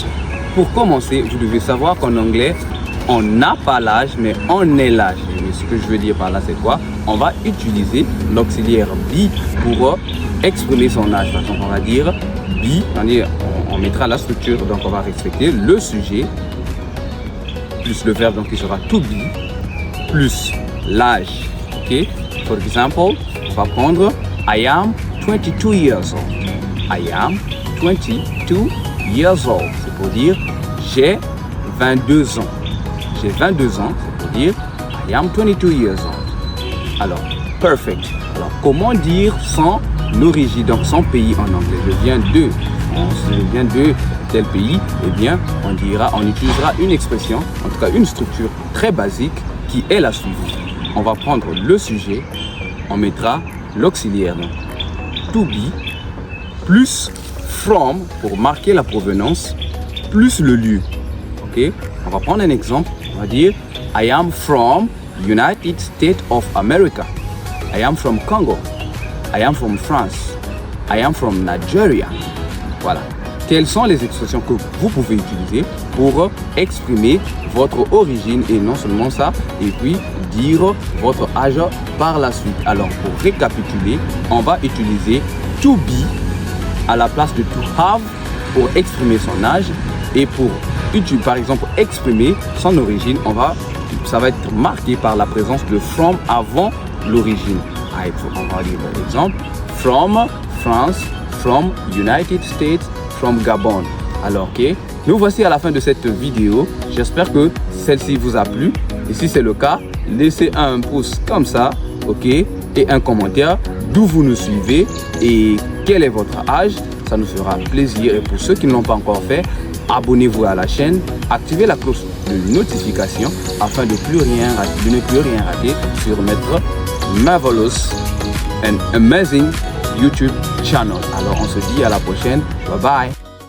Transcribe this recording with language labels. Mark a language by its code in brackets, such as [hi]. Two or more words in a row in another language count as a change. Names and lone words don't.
[fr] Pour commencer, vous devez savoir qu'en anglais, on n'a pas l'âge, mais on est l'âge. Mais ce que je veux dire par là, c'est quoi? On va utiliser l'auxiliaire be pour exprimer son âge. Par exemple, on va dire be, on mettra la structure, donc on va respecter le sujet, plus le verbe, donc il sera [en] to be, [fr] plus l'âge. [en] Ok? For example, [fr] on va prendre [en] I am 22 years old. I am 22 years old. [fr] C'est pour dire j'ai 22 ans. J'ai 22 ans, c'est pour dire [en] I am 22 years old. [fr] Alors, perfect. Alors, comment dire son origine, donc son pays en anglais? Je viens de France, je viens de tel pays. Eh bien, on utilisera une expression, en tout cas une structure très basique qui est la suivante. On va prendre le sujet, on mettra l'auxiliaire, donc [en] to be, [fr] plus from pour marquer la provenance, plus le lieu. Ok? On va prendre un exemple. On va dire [en] I am from United States of America. I am from Congo. I am from France. I am from Nigeria. [fr] Voilà. Quelles sont les expressions que vous pouvez utiliser pour exprimer votre origine et non seulement ça, et puis dire votre âge par la suite. Alors, pour récapituler, on va utiliser [en] to be [fr] à la place de [en] to have [fr] pour exprimer son âge, et pour par exemple exprimer son origine, ça va être marqué par la présence de from avant l'origine. On va dire par exemple from France, from United States, from Gabon. Alors ok, nous voici à la fin de cette vidéo. J'espère que celle-ci vous a plu, et si c'est le cas, laissez un pouce comme ça, ok, et un commentaire d'où vous nous suivez et quel est votre âge. Ça nous fera plaisir, et pour ceux qui ne l'ont pas encore fait, abonnez-vous à la chaîne, activez la cloche de notification afin de ne plus rien rater sur notre [en] marvelous and amazing YouTube channel. [fr] Alors on se dit à la prochaine, [en] bye bye.